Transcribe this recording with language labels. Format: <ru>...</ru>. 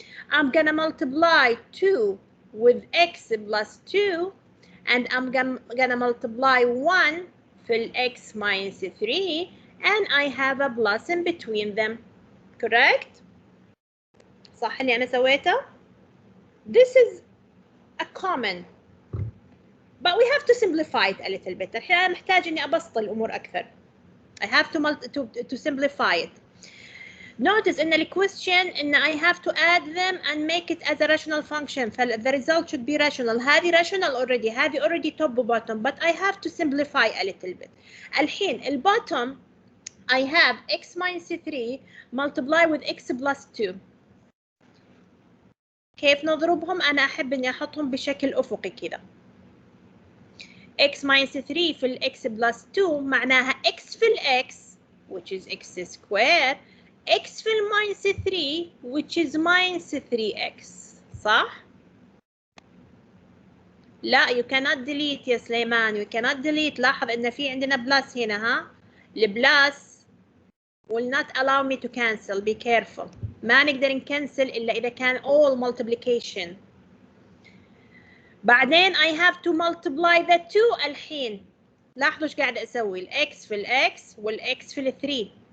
<en>I'm gonna multiply 2 with x plus 2, and I'm gonna multiply 1 في x minus 3, and I have a plus in between them.</en> <ar>Correct? صح اللي أنا سويته?</ar> <en>This is a common, but we have to simplify it a little bit.</en> <ar>الحين أنا محتاج إني أبسط الأمور أكثر.</ar> <en>I have to simplify it. Notice in the question إن I have to add them and make it as a rational function. The result should be rational. هذه rational already. هذه already top bottom. But I have to simplify a little bit. الحين البottom I have x minus 3 multiply with x plus 2.</en> <ar>كيف نضربهم؟ أنا أحب إني أحطهم بشكل أفقي كذا.</ar> <en>x minus 3 في ال x plus 2 معناها x في ال x, which is x square, x في ال minus 3, which is minus 3x.</en> <ar>صح؟ لا,</ar> <en>you cannot delete يا سليمان. You cannot delete.</en> <ar>لاحظ إن في عندنا</ar> <en>plus هنا ها. البلاس will not allow me to cancel. Be careful.</en> <ar>ما نقدر نكنسل إلا إذا كان all multiplication.</ar> <en>بعدين I have to multiply the 2 الحين.</en> <ar>لاحظوا ايش قاعدة أسوي، الإكس في الإكس والإكس في الثري.</ar>